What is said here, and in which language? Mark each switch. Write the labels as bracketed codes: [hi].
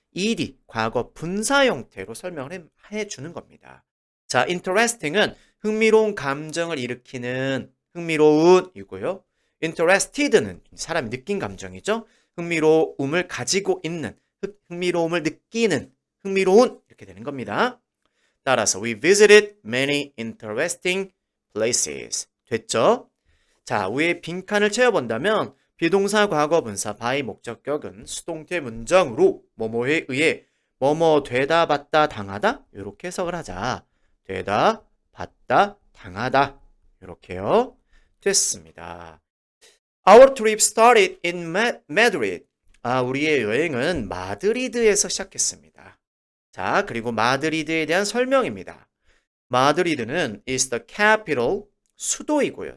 [ko] ed, 과거 분사 형태로 설명을 해주는 겁니다. 자, interesting은 흥미로운 감정을 일으키는 흥미로운 이고요. interested는 사람이 느낀 감정이죠. 흥미로움을 가지고 있는, 흥미로움을 느끼는, 흥미로운 이렇게 되는 겁니다. [en] 따라서 we visited many interesting places. [ko] 됐죠? 자, 위에 빈칸을 채워본다면 비동사 과거 분사 by 목적격은 수동태 문장으로 뭐뭐에 의해 뭐뭐 되다 받다 당하다 이렇게 해석을 하자. 되다 받다 당하다 이렇게요. 됐습니다. [en] Our trip started in Madrid. [ko] 우리의 여행은 마드리드에서 시작했습니다. 자, 그리고 마드리드에 대한 설명입니다. 마드리드는 [en] is the capital, [ko] 수도이고요.